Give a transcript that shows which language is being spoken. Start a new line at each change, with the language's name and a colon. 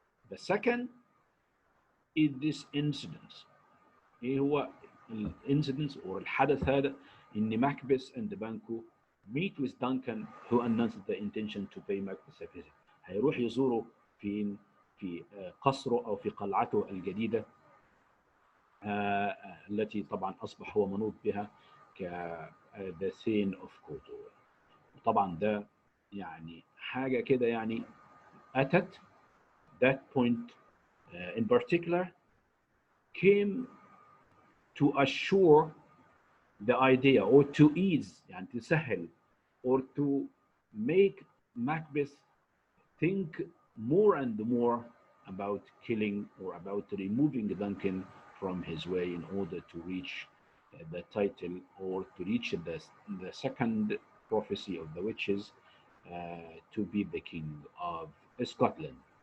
English: The second is this incident.
Arabic: ايه هو الانسيدنس
English: or
Arabic: الحدث هذا ان
English: Macbeth and Banquo meet with Duncan who announced the intention to pay Macbeth a visit.
Arabic: هيروح يزوره في قصره او في قلعته الجديده التي طبعا اصبح هو منوط بها ك
English: the Thane of Godor.
Arabic: طبعا ده يعني حاجه كده يعني اتت
English: that point in particular came to assure the idea or to ease
Arabic: يعني تسهل
English: or to make Macbeth think more and more about killing or about removing Duncan from his way in order to reach the title or to reach the second prophecy of the witches to be the king of Scotland.